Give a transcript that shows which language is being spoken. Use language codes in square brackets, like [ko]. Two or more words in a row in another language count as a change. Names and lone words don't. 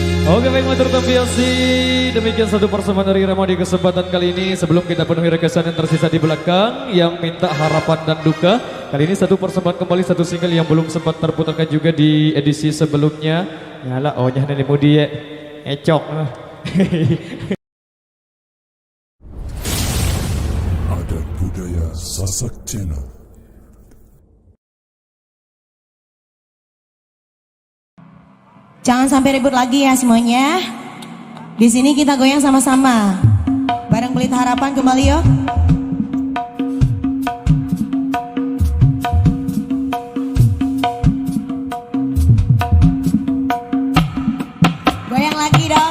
[id] Oke baik [sas] Matur Tampiasi, [id] demikian satu persembahan dari Remo di kesempatan kali ini. Sebelum kita penuhi rekesan yang tersisa di belakang yang minta harapan dan duka, kali ini satu persembahan kembali satu single yang belum sempat terputarkan juga di edisi sebelumnya. Yalah, ohnya Nenek Mudi ya, ecok. Adat budaya Sasak Channel. Jangan sampai ribut lagi ya semuanya. Di sini kita goyang sama-sama. Bareng Pelita Harapan kembali yuk. Goyang lagi dong.